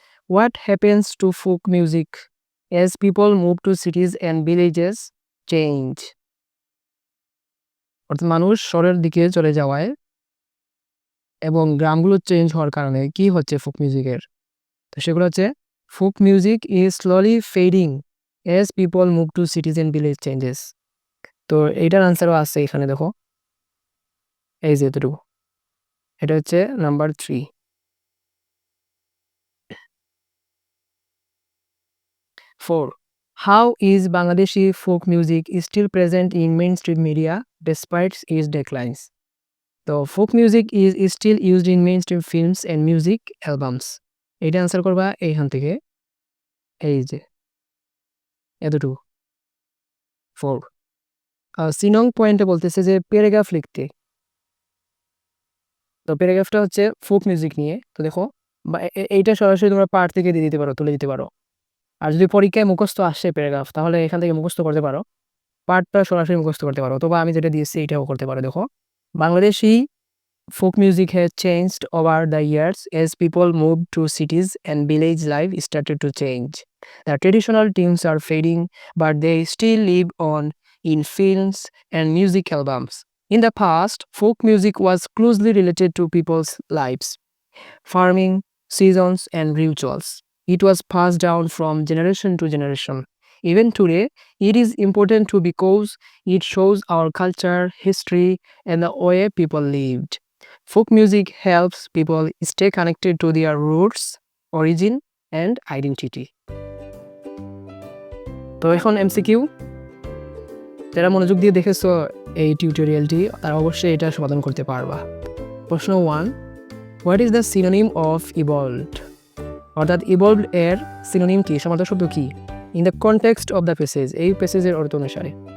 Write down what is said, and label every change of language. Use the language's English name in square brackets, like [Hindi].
[English] What happens to folk music as people move to cities and villages change? [Bangla] অর্থাৎ মানুষ শহরের দিকে চলে যাওয়ায় এবং গ্রামগুলো চেঞ্জ হওয়ার কারণে কি হচ্ছে ফোক মিউজিকের? তো সেগুলো হচ্ছে, [English] Folk music is slowly fading as people move to cities and village changes. [Bangla] তো এইটার আনসারও আছে এখানে, দেখো, এই যে এতটুকু, এটা হচ্ছে number 3। [English] 4. How is Bangladeshi folk music still present in mainstream media despite its declines? তো folk music is still used in mainstream films and music albums, [Bangla] এটা আনসার করবা এইখান থেকে, এই যে এতটুকু 4। সিনং পয়েন্টে বলতেছে যে প্যারাগ্রাফ লিখতে। তো প্যারাগ্রাফটা হচ্ছে ফোক মিউজিক নিয়ে। তো দেখো বা এইটা সরাসরি তোমরা পার্ট থেকে দিয়ে দিতে পারো, তুলে দিতে পারো। আর যদি পরীক্ষায় মুখস্থ আসে প্যারাগ্রাফ, তাহলে এখান থেকে মুখস্থ করতে পারো, পার্টটা সরাসরি মুখস্থ করতে পারো, অথবা আমি যেটা দিয়েছি এইটাও করতে পারো। দেখো, [English] Bangladeshi folk music has changed over the years as people moved to cities and village life started to change. The traditional tunes are fading, but they still live on in films and music albums. In the past, folk music was closely related to people's lives, farming, seasons, and rituals. It was passed down from generation to generation. Even today, it is important too because it shows our culture, history, and the way people lived. Folk music helps people stay connected to their roots, origin, and identity. [Bangla] তো এখন MCQ, যারা মনোযোগ দিয়ে দেখেছো এই টিউটোরিয়ালটি তারা অবশ্যই এটা সমাধান করতে পারবা। প্রশ্ন 1, [English] What is the synonym of evolved? [Bangla] অর্থাৎ ইভলভড এর সিনোনিম কি, সমার্থক শব্দ কি? [English] in the context of the passage, [Bangla] এই প্যাসেজের অর্থ অনুসারে।